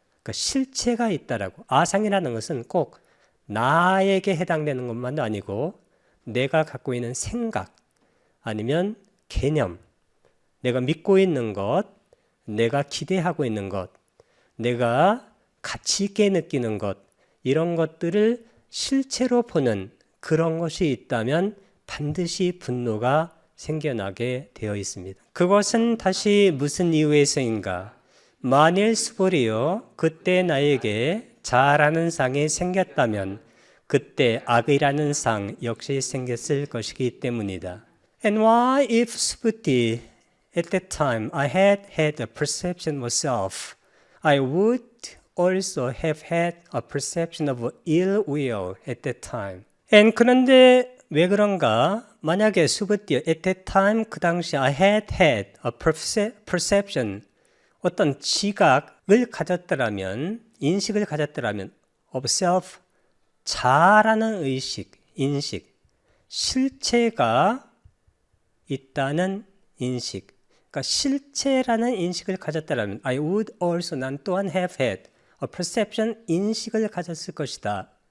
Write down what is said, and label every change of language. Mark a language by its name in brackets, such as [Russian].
[Korean] 그러니까 실체가 있다라고. 아상이라는 것은 꼭 나에게 해당되는 것만도 아니고 내가 갖고 있는 생각 아니면 개념, 내가 믿고 있는 것, 내가 기대하고 있는 것, 내가 가치 있게 느끼는 것 이런 것들을 실체로 보는 그런 것이 있다면 반드시 분노가 생겨나게 되어 있습니다. 그것은 다시 무슨 이유에서인가? 만일 수보리요 그때 나에게 자라는 상이 생겼다면 그때 악이라는 상 역시 생겼을 것이기 때문이다. [English] And why if 수부티 at that time I had a perception of self, I would also have had a perception of ill will at that time. [Korean] And 그런데 왜 그런가? 만약에 수부띠 [English] at that time [Korean] 그 당시 [English] I had a perception [Korean] 어떤 지각을 가졌더라면 인식을 가졌더라면 [English] of self [Korean] 자라는 의식, 인식 실체가 있다는 인식 그러니까 실체라는 인식을 가졌다면 [English] I would also [Korean] 난 또한 [English] have had a perception [Korean] 인식을 가졌을 것이다.